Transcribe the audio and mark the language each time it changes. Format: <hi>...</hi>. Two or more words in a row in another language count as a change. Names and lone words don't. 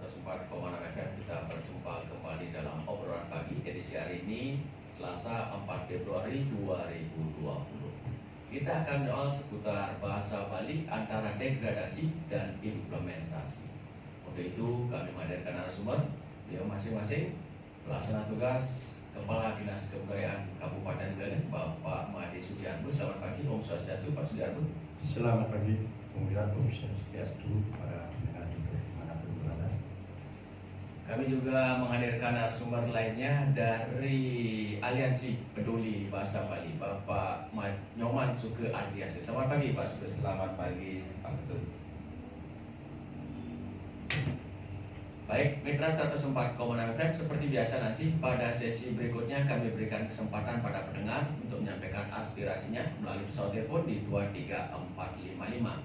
<id>104,6 FM kita berjumpa kembali dalam obrolan pagi edisi hari ini Selasa 4 Februari 2020. Kita akan menyoal seputar bahasa Bali antara degradasi dan implementasi. Untuk itu kami menghadirkan narasumber, beliau masing-masing pelaksana tugas Kepala Dinas Kebudayaan Kabupaten Buleleng, Bapak Made Sudiarto. Selamat pagi, Om Swastiastu, Pak Sudiarto. Selamat pagi, Om Swastiastu, para pendengar dimanapun berada. Kami juga menghadirkan narasumber lainnya dari Aliansi Peduli Bahasa Bali, Bapak Nyoman Suke Ardiase. Selamat pagi, Pak Suke. Selamat pagi, Pak Ketum. Baik, Mitra 104,6 FM, seperti biasa nanti pada sesi berikutnya kami berikan kesempatan pada pendengar untuk menyampaikan aspirasinya melalui pesawat telepon di 23455.</id>